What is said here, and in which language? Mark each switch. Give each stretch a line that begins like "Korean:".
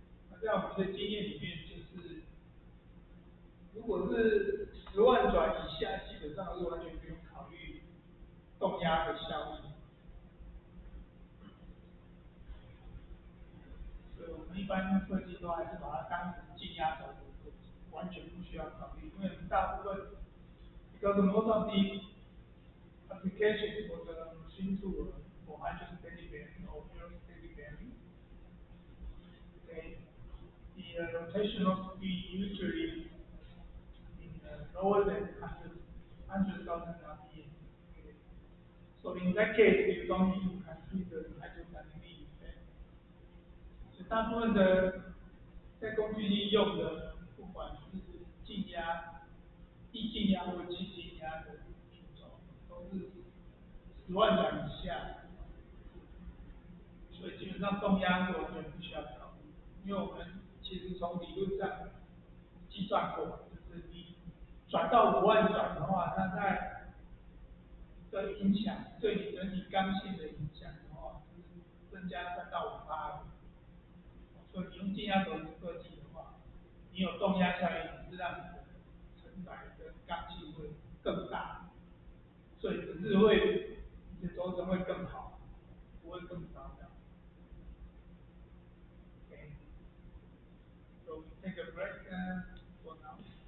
Chinese: 那在我们的经验里面，就是如果是10万转以下，基本上是完全不用考虑动压的效应。所以我们一般设计都还是把它当成静压轴的设计，完全不需要考虑，因为大部分
English: because most of the applications for the machine tool for hydrostatic bearing or aerostatic bearing, okay, the rotational speed usually in lower than 100,000 RPM. Okay. So in that case, you don't need to consider the hydrodynamic effect.
Chinese: 所以大部分的在工具机用的，不管静压、低静压或低静压的品种，都是10万转以下，所以基本上动压是完全不需要考虑，因为我们其实从理论上计算过，就是你转到5万转的话，它的影响对你整体刚性的影响的话，就是增加3到5%。所以你用静压轴设计的话，你有动压效应，只是让你的承载跟刚性会更大，所以只是会你的轴承会更好，不会更糟糕。
English: Okay. So we take a break for now.